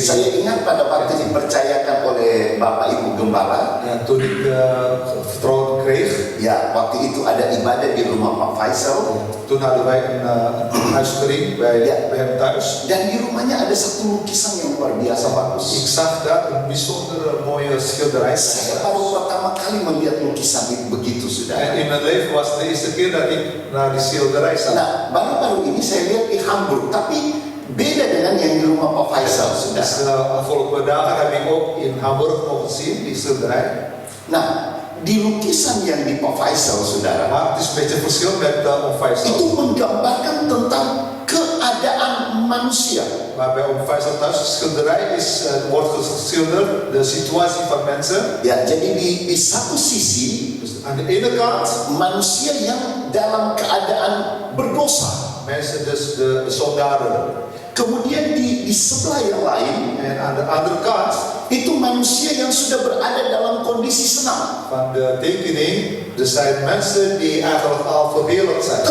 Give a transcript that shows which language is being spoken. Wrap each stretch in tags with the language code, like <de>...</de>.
<id>saya ingat pada waktu dipercayakan oleh Bapak Ibu Gembala,</id> <nl>Ja, toen ik vertrouwen kreeg,</nl> <id>ya waktu itu ada ibadah di rumah Pak Faisal.</id> <nl>toen hadden wij een huiskring bij hem thuis.</nl> <id>Dan di rumahnya ada satu lukisan yang luar biasa</id> <nl>Ik</nl> <id>bagus.</id> <nl>zag daar een bijzonder mooie schilderij.</nl> <id>Saya baru pertama kali melihat lukisan itu begitu,</id> <nl>En</nl> <id>saudara.</id> <nl>in mijn leven was het de eerste keer dat ik naar die schilderij zag.</nl> <id>Nah, baru-baru ini saya lihat di Hamburg, tapi beda dengan yang di rumah Pak Faisal,</id> <nl>Dus</nl> <id>saudara.</id> <nl>afgelopen dagen heb ik ook in Hamburg mogen zien, die schilderij.</nl> <id>Nah, di lukisan yang di Pak Faisal, saudara,</id> <nl>Maar het is een beetje verschil met Om Faisal.</nl> <id>itu menggambarkan tentang keadaan manusia.</id> <nl>Maar bij Om Faisal thuis, de schilderij wordt geschilderd, de situatie van mensen.</nl> <id>Ya, jadi di satu sisi</id> <nl>Dus aan de ene kant,</nl> <id>manusia yang dalam keadaan berdosa.</id> <nl>mensen, dus de soldaten.</nl> <id>Kemudian di sebelah yang lain</id> <nl>En aan de andere kant</nl> <id>itu manusia yang sudah berada dalam kondisi senang.</id> <nl>van de tekening, er zijn mensen die eigenlijk al verheerlijkt zijn.</nl>